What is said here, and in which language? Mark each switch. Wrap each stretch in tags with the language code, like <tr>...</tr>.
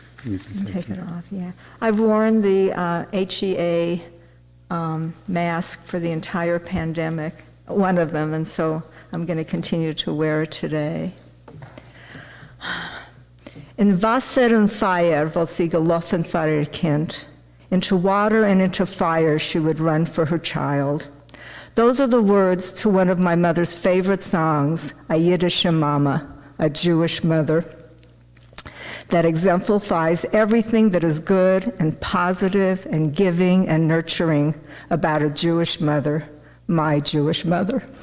<en>You can Take it off, yeah. I've worn the HEA mask for the entire pandemic, one of them, and so I'm going to continue to wear it today.</en> <de>In Wasser und Feuer wollte sie gelaufen für ihr Kind.</de> <en>Into water and into fire she would run for her child. Those are the words to one of my mother's favorite songs, A Yiddish Mama, a Jewish mother, that exemplifies everything that is good and positive and giving and nurturing about a Jewish mother, my Jewish mother.</en>